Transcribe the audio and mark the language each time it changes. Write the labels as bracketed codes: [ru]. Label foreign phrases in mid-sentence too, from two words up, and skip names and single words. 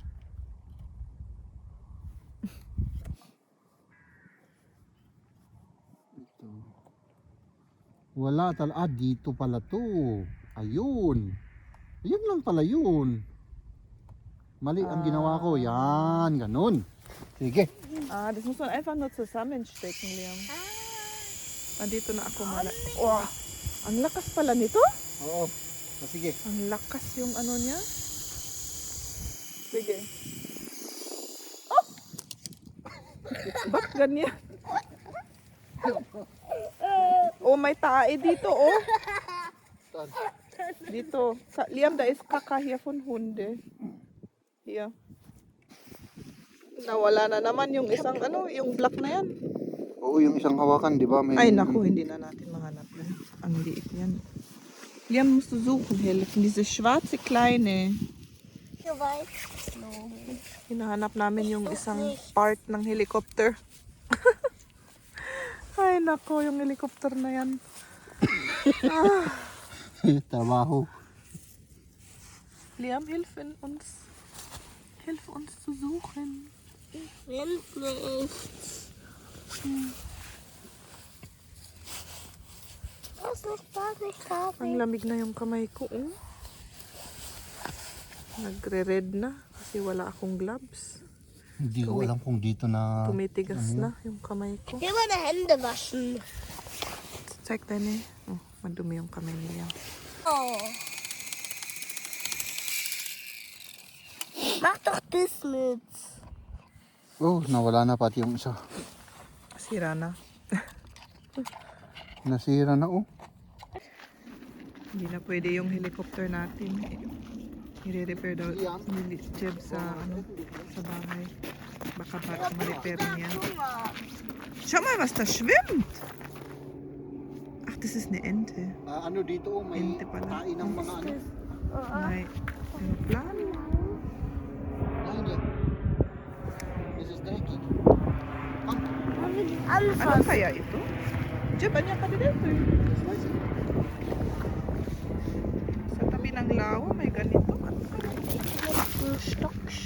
[tl] Ito. Wala talaga. Dito pala to. Ayun. Ayun lang pala yun. Mali ang ginawa ko. Yan, ganun. Sige. [de] Das muss man einfach nur zusammenstecken, Liam. [tl] Dito na ako mala. Wow, ang lakas pala nito. Oo. Sige. Ang lakas yung ano niya. Sige. Oh! Ba't ganyan? Oh, may tae dito, oh. Dito. [de] Liam, da ist Kaka hier von Hunde. Hier. [tl] Nawala na naman yung isang yung black na yan. Oo, yung isang hawakan, di ba? May... Ay, naku, hindi na natin mahanap yan. Ang liit yan. [de] Liam, musst du suchen helfen. Diese schwarze kleine. Ich weiß. No. [tl] Hinahanap namin yung isang part ng helicopter. Ay, naku, yung helicopter na yan. Trabaho. [de] Liam, hilf uns. Hilf uns zu suchen. Ich will nicht. Das ist nicht da, nicht da. [tl] Ang lamig na yung kamay ko, oh. Nagre-red na kasi wala akong gloves. Hindi ko alam kung dito na... Tumitigas na yung kamay ko. [de] Ich will meine Hände waschen. Check deine. [tl] Oh, madumi yung kamay niya. [de] Oh. Mach doch das mit. [tl] Oh, nawala na pati yung isa. Sira na. Nasira na, Hindi na pwede yung helicopter natin. I-repair daw ni Jeb sa bahay. Baka ma-repair niya. [de] Schau mal, was da schwimmt! Ach, das ist eine Ente. [tl] Ano dito, may Ente pala. tain ng mga ano. May aeroplano. Hindi. [en] This is dreckig. [tl] Ano [de] Anfassen. [tl] kaya ito? Jeb, anya ka dito eh. [de] Das weiß ich. [tl] Sa tabi ng lawa, may ganito. Ano kaya? [de] Stock.